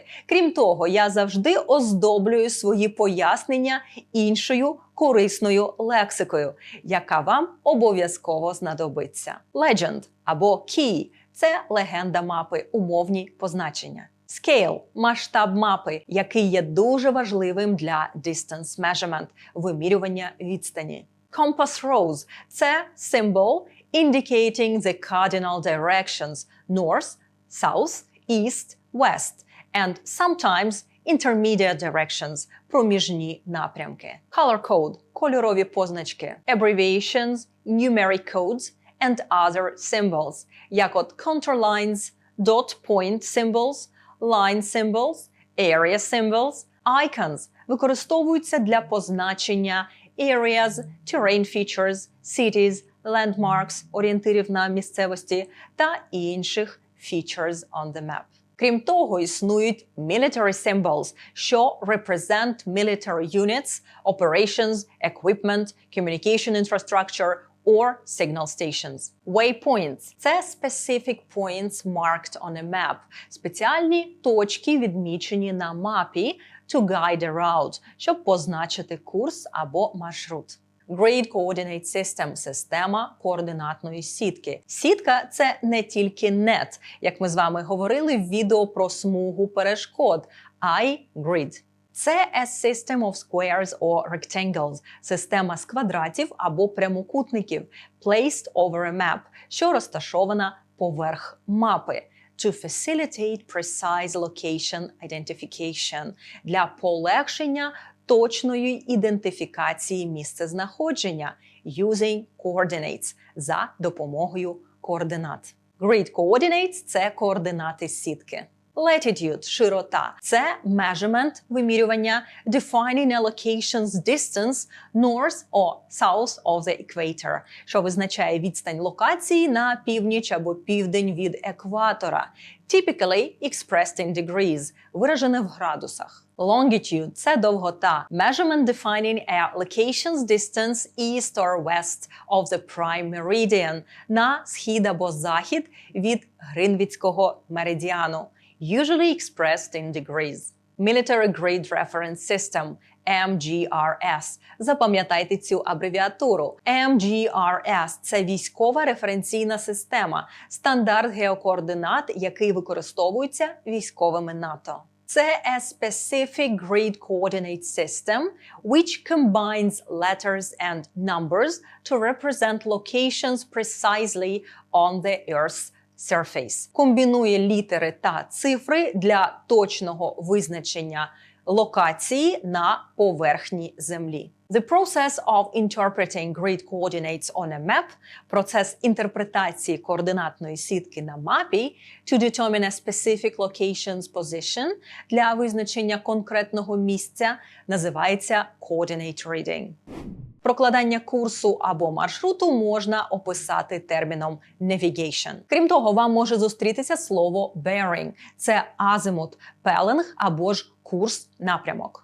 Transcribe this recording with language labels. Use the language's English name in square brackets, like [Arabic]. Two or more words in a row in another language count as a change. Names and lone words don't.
[Ukrainian] Крім того, я завжди оздоблюю свої пояснення іншою корисною лексикою, яка вам обов'язково знадобиться. Legend або key – це легенда мапи, умовні позначення. Scale – масштаб мапи, який є дуже важливим для [English] distance measurement – [Ukrainian] вимірювання відстані. [English] Compass rose – це symbol indicating the cardinal directions – north, south, east, west and sometimes intermediate directions – [Ukrainian] проміжні напрямки. [English] Color code – [Ukrainian] кольорові позначки. [English] Abbreviations, numeric codes and other symbols, [Ukrainian] як от [English] contour lines, dot point symbols, line symbols, area symbols, icons [Ukrainian] використовуються для позначення [English] areas, terrain features, cities, landmarks, [Ukrainian] орієнтирів на місцевості та інших [English] features on the map. [Ukrainian] Крім того, існують [English] military symbols, що represent military units, operations, equipment, communication infrastructure or signal stations. Waypoints – це specific points marked on a map – [Ukrainian] спеціальні точки, відмічені на мапі [English] to guide a route, [Ukrainian] щоб позначити курс або маршрут. [English] Grid Coordinate System – [Ukrainian] система координатної сітки. Сітка – це не тільки net, як ми з вами говорили в відео про смугу перешкод, а й grid. [English] Це a system of squares or rectangles – [Ukrainian] система з квадратів або прямокутників, [English] placed over a map, [Ukrainian] що розташована поверх мапи. [English] To facilitate precise location identification – [Ukrainian] для полегшення точної ідентифікації місцезнаходження. [English] using coordinates – [Ukrainian] за допомогою координат. [English] Grid coordinates [Ukrainian] – це координати сітки. Latitude – широта. Це measurement – вимірювання, [English] defining a location's distance north or south of the equator, [Ukrainian] що визначає відстань локації на північ або південь від екватора. [English] Typically expressed in degrees – [Ukrainian] виражене в градусах. Longitude – це довгота. [English] Measurement defining a location's distance east or west of the prime meridian – [Ukrainian] на схід або захід від Гринвіцького меридіану. [English] Usually expressed in degrees. Military Grid Reference System – MGRS. [Ukrainian] Запам'ятайте цю абревіатуру. MGRS – це військова референційна система, стандарт геокоординат, який використовується військовими НАТО. [English] Це a specific grid coordinate system which combines letters and numbers to represent locations precisely on the Earth's surface. [Ukrainian] Комбінує літери та цифри для точного визначення локації на поверхні Землі. [English] The process of interpreting grid coordinates on a map – [Ukrainian] процес інтерпретації координатної сітки на мапі [English] to determine a specific location's position – [Ukrainian] для визначення конкретного місця називається [English] coordinate reading. [Ukrainian] Прокладання курсу або маршруту можна описати терміном navigation. Крім того, вам може зустрітися слово bearing – це азимут, пеленг або ж курс, напрямок.